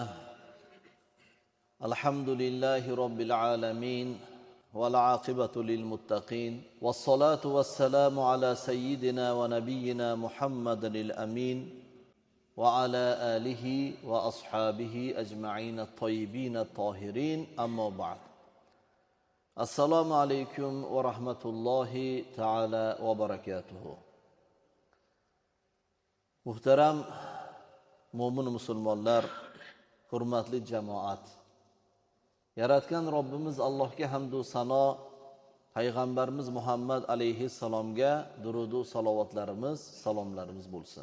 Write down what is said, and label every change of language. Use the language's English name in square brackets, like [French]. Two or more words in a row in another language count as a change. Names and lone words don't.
[Arabic] الحمد لله رب العالمين. والعاقبة للمتقين. والصلاة والسلام على سيدنا ونبينا محمد الأمين وعلى آله وأصحابه أجمعين الطيبين الطاهرين. أما بعد. [Uzbek] Assalomu alaykum va rahmatullohi ta'ala va barakatuh. Muhtaram mo'min musulmonlar, hurmatli jamoat. Yaratgan Robbimiz Allohga hamd va sano, payg'ambarimiz Muhammad alayhi salomga durud va salovatlarimiz, salomlarimiz bo'lsin.